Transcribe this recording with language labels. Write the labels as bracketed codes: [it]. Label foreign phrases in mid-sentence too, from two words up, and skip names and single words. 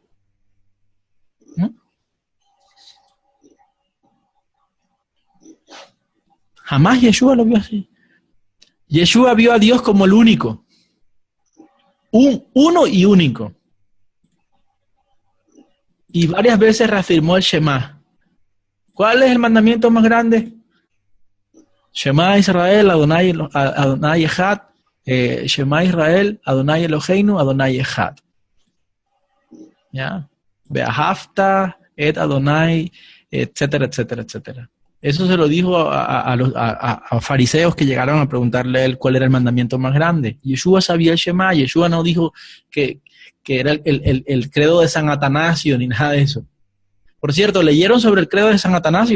[es] ¿No? Jamás Yeshua lo vio así. Yeshua vio a Dios como el único. Uno y único. Y varias veces reafirmó el Shema. ¿Cuál es el mandamiento más grande? [he] שמע ישראל, אדוני אחד. שמע ישראל, אדוני אלוהינו, אדוני אחד. ¿Ya? ואהבת, את אדוני, [es] etcétera, etcétera, etcétera. Eso se lo dijo a fariseos que llegaron a preguntarle a él cuál era el mandamiento más grande. Yeshua sabía el Shema. Yeshua no dijo que era el credo de San Atanasio ni nada de eso. Por cierto, ¿leyeron sobre el credo de San Atanasio?